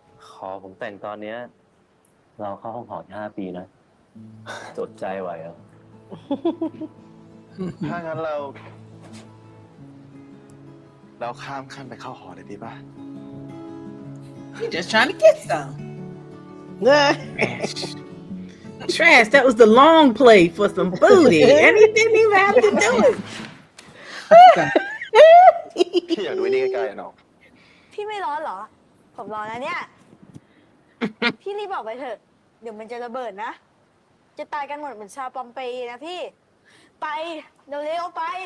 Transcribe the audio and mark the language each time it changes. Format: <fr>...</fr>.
<th>ขอผมแต่งตอนเนี้ย เราเข้าห้องหอ5 ปีนะ จดใจไหวเหรอ ถ้างั้นเราข้ามขั้นไปเข้าหอเลยดีป่ะ</th> <en>You're just trying to get some. Trash, that was the long play for some booty. And he didn't even have to do it.</en> <th>พี่อยากดูไอ้นี่ใกล้ๆอะน้อง พี่ไม่ร้อนเหรอ ผมร้อนนะเนี่ย พี่รีบบอกไปเถอะ เดี๋ยวมันจะระเบิดนะ จะตายกันหมดเหมือนชาวปอมเปย์นะพี่ ไปเร็วๆไป</th>